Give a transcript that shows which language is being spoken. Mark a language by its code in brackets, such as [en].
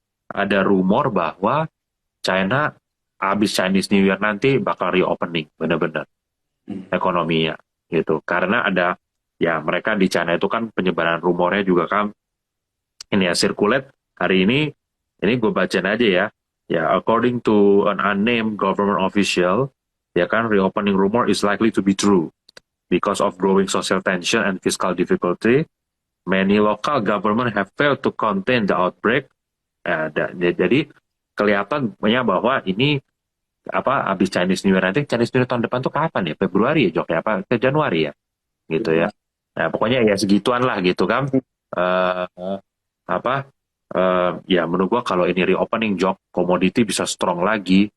[id] Ada rumor bahwa China habis Chinese New Year nanti bakal reopening bener-bener ekonominya gitu karena ada ya mereka di China itu kan penyebaran rumornya juga kan ini ya circulate hari ini gue bacain aja ya [en] Ya, according to an unnamed government official, [id] ya kan, [en] reopening rumor is likely to be true because of growing social tension and fiscal difficulty. Many local government have failed to contain the outbreak. [id] Jadi kelihatannya bahwa ini apa habis Chinese New Year, nanti Chinese New Year tahun depan tuh kapan ya? Februari ya Jok ya, apa ke Januari ya gitu ya. Nah pokoknya ya segituan lah gitu kan. Eh apa ya menurut gua kalau ini reopening Jok, komoditi bisa strong lagi.